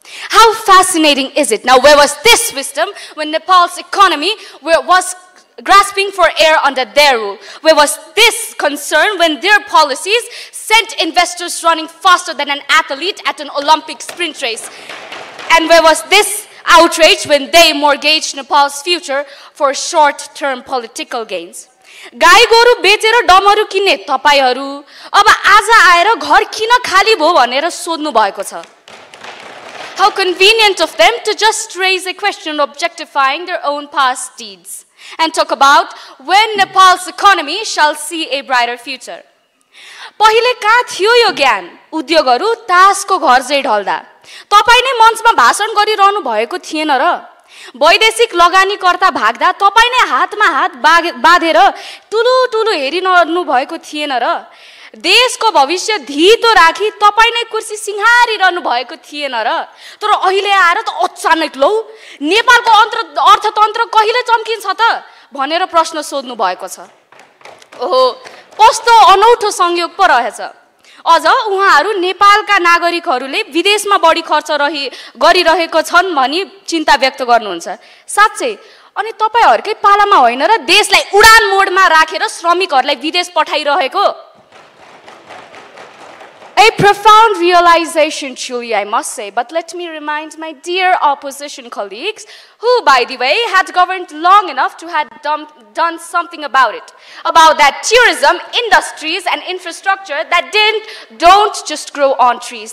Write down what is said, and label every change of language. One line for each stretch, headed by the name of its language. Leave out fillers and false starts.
English: How fascinating is it? Now, where was this wisdom when Nepal's economy was grasping for air under their rule? Where was this concern when their policies sent investors running faster than an athlete at an Olympic sprint race? And where was this outrage when they mortgaged Nepal's future for short-term political gains?
Nepali: गाई गोरु बेचेर डमरु किन्ने तपाईहरु अब आज आएर घर किन खाली भो भनेर सोध्नु भएको छ.
English: How convenient of them to just raise a question objectifying their own past deeds. and talk about when Nepal's economy shall see a brighter future.
Nepali: पहिले कहाँ थियो यो ज्ञान उद्योगहरू तासको घर चाहिँ ढल्दा तपाईँ नै मञ्चमा भाषण गरिरहनु भएको थिएन र वैदेशिक लगानीकर्ता भाग्दा तपाईँ नै हातमा हात बाँधेर ठुलो ठुलो हेरिरहनु भएको थिएन र देशको भविष्य धितो राखी तपाईँ नै कुर्सी सिंहारिरहनु भएको थिएन र तर अहिले आएर त अचानक लौ नेपालको अर्थतन्त्र कहिले चम्किन्छ त भनेर प्रश्न सोध्नु भएको छ। ओहो कस्तो अनौठो संयोग पो रहेछ। अझ उहाँहरू नेपालका नागरिकहरूले विदेशमा बढी खर्च गरिरहेको छन् भनी चिन्ता व्यक्त गर्नुहुन्छ। साँच्चै अनि तपाईहरुकै पालामा होइन र देशलाई उडान मोडमा राखेर श्रमिकहरूलाई विदेश पठाइरहेको।
English: A profound realization, truly, I must say, but let me remind my dear opposition colleagues, who, by the way, had governed long enough to have done something about it, about that tourism, industries, and infrastructure that don't just grow on trees.